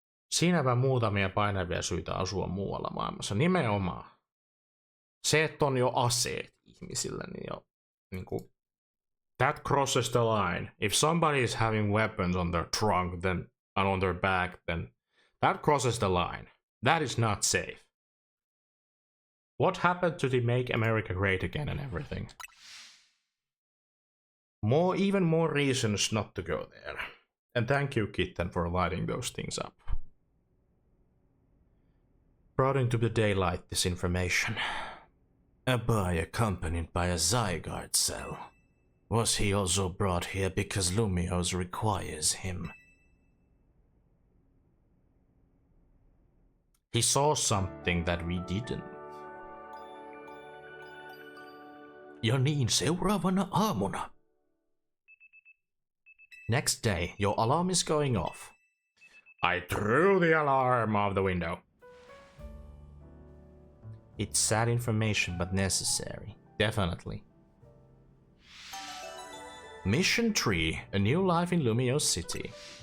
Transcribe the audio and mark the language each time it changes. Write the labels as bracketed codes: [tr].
[fi] Siinäpä muutamia painavia syitä asua muualla maailmassa. Nimenomaan. Se, että on jo aseet ihmisillä, niin jo niinku, [en] that crosses the line. If somebody is having weapons on their trunk and on their back, then that crosses the line. That is not safe. What happened to the Make America Great Again and everything? Even more reasons not to go there. And thank you, Kitten, for lighting those things up. Brought into the daylight this information. A boy accompanied by a Zygarde cell. Was he also brought here because Lumiose requires him? He saw something that we didn't. [fi] Ja niin seuraavana aamuna. [en] Next day, your alarm is going off. I threw the alarm out the window. It's sad information, but necessary. Definitely. Mission 3, a new life in Lumiose City.